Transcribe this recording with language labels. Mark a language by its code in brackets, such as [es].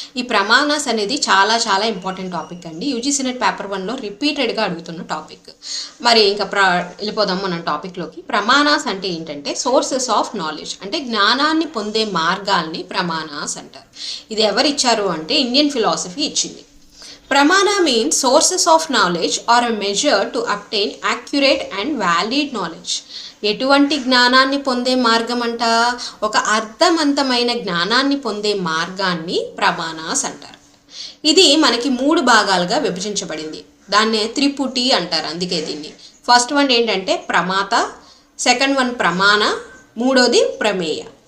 [te] ఈ ప్రమాణాస్ అనేది చాలా చాలా ఇంపార్టెంట్ టాపిక్ అండి. యూజీసీ నెట్ పేపర్ 1లో రిపీటెడ్గా అడుగుతున్న టాపిక్. మరి ఇంకా వెళ్ళిపోదాం మనం టాపిక్లోకి. ప్రమాణాస్ అంటే ఏంటంటే సోర్సెస్ ఆఫ్ నాలెడ్జ్, అంటే జ్ఞానాన్ని పొందే మార్గాల్ని ప్రమాణాస్ అంటారు. ఇది ఎవరు ఇచ్చారు అంటే ఇండియన్ ఫిలాసఫీ ఇచ్చింది. [en] Pramana means sources of knowledge or a measure to obtain accurate and valid knowledge. [te] ఎటువంటి జ్ఞానాన్ని పొందే మార్గం అంట? ఒక అర్థవంతమైన జ్ఞానాన్ని పొందే మార్గాన్ని ప్రమాణాస్ అంటారు. ఇది మనకి 3 భాగాలుగా విభజించబడింది. దాన్నే త్రిపుటి అంటారు. అందుకే దీన్ని ఫస్ట్ వన్ ఏంటంటే ప్రమాత, సెకండ్ వన్ ప్రమాణ, మూడోది ప్రమేయ.